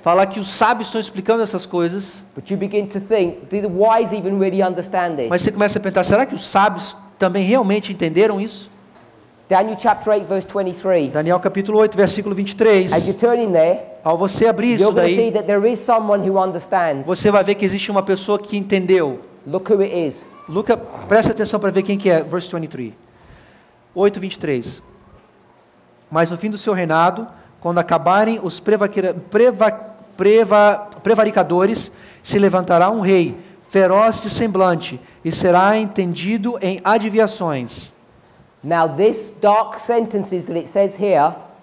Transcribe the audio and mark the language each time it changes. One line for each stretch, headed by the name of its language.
Portuguese: fala que os sábios estão explicando essas coisas,
English: but you begin to think, do the wise even really understand this?
Portuguese: mas você começa a pensar, será que os sábios também realmente entenderam isso?
English: Daniel chapter 8, verse 23.
Portuguese: Daniel capítulo 8, versículo 23.
English: As you're turning there,
Portuguese: Ao você abrir isso
English: you're going to see
Portuguese: daí,
English: that there is someone who understands.
Portuguese: você vai ver que existe uma pessoa que entendeu.
English: Look who it is.
Portuguese: Presta atenção para ver quem que é,
English: verse 23.
Portuguese: 8, 23. Mas no fim do seu reinado, quando acabarem os prevaricadores, se levantará um rei, feroz de semblante, e será entendido em adivinhações.
English: Now this dark sentences that it says here,